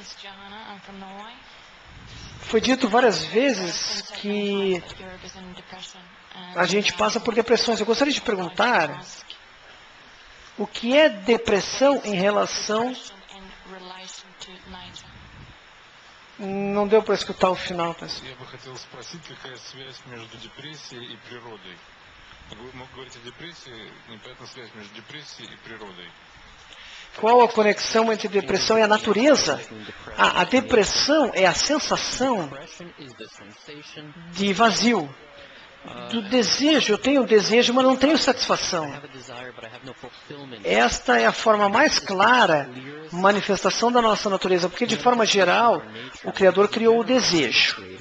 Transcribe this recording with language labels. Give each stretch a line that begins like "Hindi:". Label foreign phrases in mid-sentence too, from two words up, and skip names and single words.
Portuguese: Foi dito várias vezes que a gente passa por depressões. Eu gostaria de perguntar o que é depressão em relação... Não deu para escutar o final, pessoal.
Russian: Я бы хотел спросить, какая связь между депрессией и природой? Вы говорите о депрессии, непонятна связь между депрессией и природой.
Portuguese: Qual a conexão entre depressão e a natureza? A depressão é a sensação de vazio, do desejo. Eu tenho desejo, mas não tenho satisfação. Esta é a forma mais clara manifestação da nossa natureza, porque de forma geral, o Criador criou o desejo.